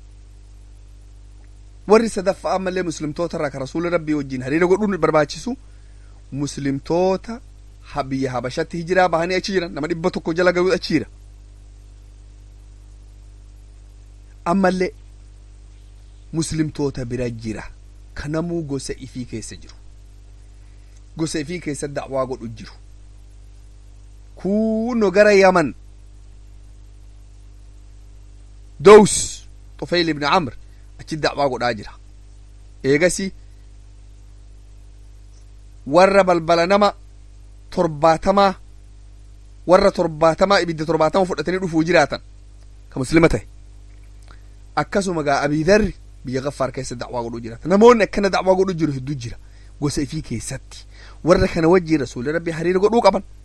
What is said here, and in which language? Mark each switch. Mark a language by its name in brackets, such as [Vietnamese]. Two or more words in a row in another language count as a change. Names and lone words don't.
[Oromo] warri sadaffaa ammallee muslimtoota irraa ka rasuula rabbii wajjin hariira godhuun barbaachisu muslimtoota biyya habashatti hijiraa bahanii achi jiran nama 100 jala ga'uu achi jira ammallee muslimtoota bira jira kanamuu gosa ifii keessa jiru gosa ifii keessa da'waa godhu jiru kuno gara yaman دوس طفيل بن عمرو achi da'waa godhaa jira eegasi warra balbala nama 70 warra 70 ibidda 70 fudhatanii dhufuu jiraatan ka muslima ta'e akkasuma gaa Abii Dharr biyya Gaffaar keessa da'waa godhuu jiraatan namoonni akkana da'waa godhuu jiru hedduu jira gosa ifii keessatti warra kana wajjin rasuulli rabbii hariira godhuu qaban